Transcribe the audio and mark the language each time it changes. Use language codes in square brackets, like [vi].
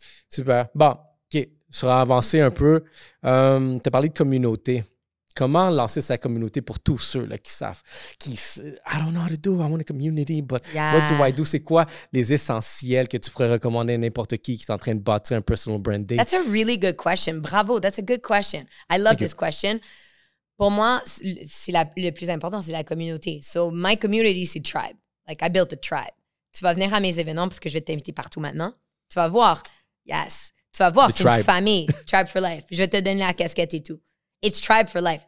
[fr] Super. Bon, OK. Je vais avancer un peu. Tu as parlé de communauté. Comment lancer sa communauté pour tous ceux là, qui savent, [en] I don't know how to do, I want a community, but what do I do? [fr] C'est quoi les essentiels que tu pourrais recommander à n'importe qui est en train de bâtir un personal branding? [en] That's a really good question. Bravo, that's a good question. I love this question. [fr] Pour moi, le plus important, c'est la communauté. So, my community, c'est tribe. [en] I built a tribe. [fr] Tu vas venir à mes événements parce que je vais t'inviter partout maintenant. Tu vas voir. Yes. Tu vas voir, c'est une famille. Tribe for life. Je vais te donner la casquette et tout. [en] It's tribe for life.